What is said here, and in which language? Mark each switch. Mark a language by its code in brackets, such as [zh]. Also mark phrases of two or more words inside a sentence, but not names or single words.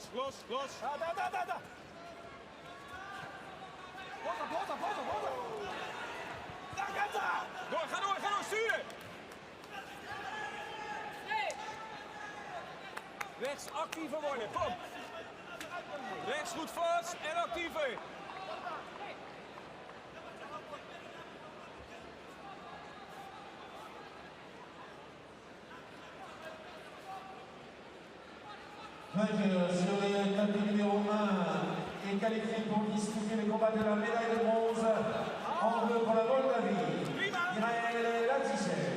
[nl] Da. Blokken. Ga door, sturen. Rechts actiever worden, kom. Rechts goed vast en actiever. [fr] Vainqueur sur le tapis numéro 1 et qualifié pour disputer le combat de la médaille de bronze en bleu pour la Moldavie, Mirail Latishev.